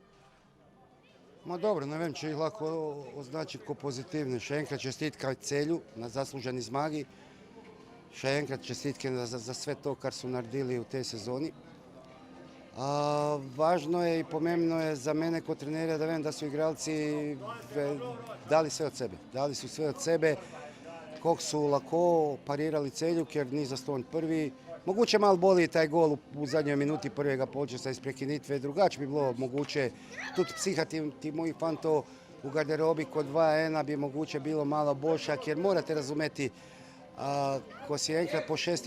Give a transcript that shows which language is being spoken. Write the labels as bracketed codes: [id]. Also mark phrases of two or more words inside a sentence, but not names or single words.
[sl] Ma dobro, ne vem, če jih lahko označiti kot pozitivne. Še enkrat čestitka Celju na zasluženi zmagi. Še enkrat čestitke [hr] za sve to, [sl] kar so naredili v tej sezoni. [hr] Važno je i [sl] pomembno je za mene kot trenerja da vem da [hr] su igralci dali sve od sebe. Dali su sve od sebe. Koliko su lako parirali Celju, [sl] ker ni zastonj prvi. [hr] Moguće malo boli taj gol u zadnjoj minuti [sl] prvega polčasa iz prekinitve. Drugače bi bilo moguće. Tudi psiha ti mojih fantov u garderobi kod 2-1 bi moguće bilo malo boljša, [hr] jer morate razumeti ko si [sl] enkrat po 6.